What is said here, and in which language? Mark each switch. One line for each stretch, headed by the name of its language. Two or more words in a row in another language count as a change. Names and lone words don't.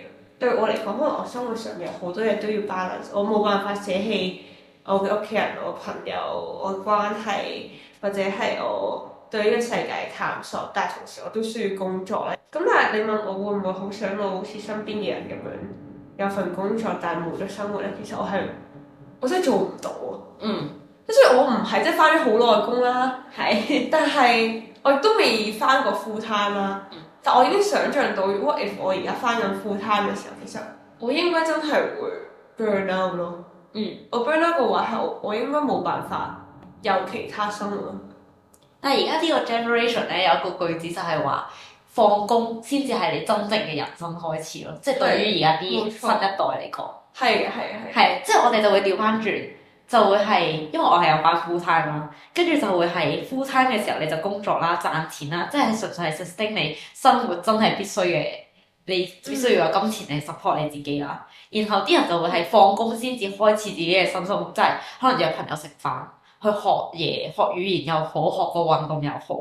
Cantonese: 對我嚟講，可能我生活上有好多嘢都要 balance，我冇辦法捨棄我嘅屋企人、我朋友、我嘅關係，或者係我對呢個世界嘅探索，但係同時我都需要工作咧。咁但係你問我會唔會好想我好似身邊嘅人咁樣有份工作，但係冇咗生活咧？其實我真係做唔到啊。即係我唔係即係翻咗好耐工啦，但係我亦都未翻過
English: full time
Cantonese: 啦。但我已經想像到，如果 if 我而家翻緊
English: full time
Cantonese: 嘅時候，其實我應該真係會
English: burn out
Cantonese: 咯。我
English: burn out
Cantonese: 嘅話係我應該冇辦法有其他生活。但係而家呢個 generation 咧有一個句子就係話，放工先至係你真正嘅人生開始咯。即係對於而家啲新一代嚟講，係即係我哋就會調翻轉。就會係，因為我係有返
English: full time
Cantonese: 啦，跟住就會係
English: full time
Cantonese: 嘅時候你就工作啦、賺錢啦，即係純粹係 sustain 你生活真係必須嘅，你必須要有金錢嚟 support 你自己啦。然後啲人就會係放工先至開始自己嘅新生活，即係可能約朋友食飯、去學嘢、學語言又好，學個運動又好。